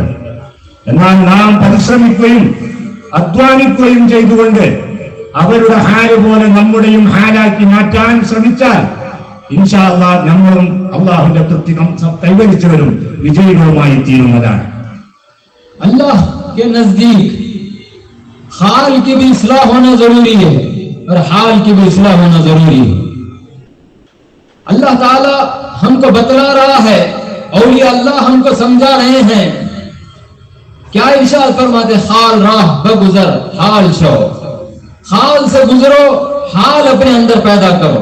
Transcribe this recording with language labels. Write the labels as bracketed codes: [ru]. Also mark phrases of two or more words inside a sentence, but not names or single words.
[ml] എന്നാൽ നാം പരിശ്രമിക്കുകയും അധ്വാനിക്കുകയും ചെയ്തുകൊണ്ട് അവരുടെ ഹാല് പോലെ നമ്മുടെയും ഹാലാക്കി മാറ്റാൻ ശ്രമിച്ചാൽ [ar] إن شاء الله [ml] നമ്മളും അള്ളാഹുവിന്റെ തൃപ്തി കൈവരിച്ചവരും വിജയികളുമായി തീരുന്നതാണ്. [hi] अल्लाह के नजदीक हाल की भी इस्लाह होना जरूरी है और हाल की भी इस्लाह होना जरूरी है। अल्लाह ताला हमको बतला रहा है, औलिया अल्लाह हमको समझा रहे हैं। क्या इरशाद फरमाते, [fa] حال را بگذر حال شو, [hi] हाल से गुजरो, हाल अपने अंदर पैदा करो।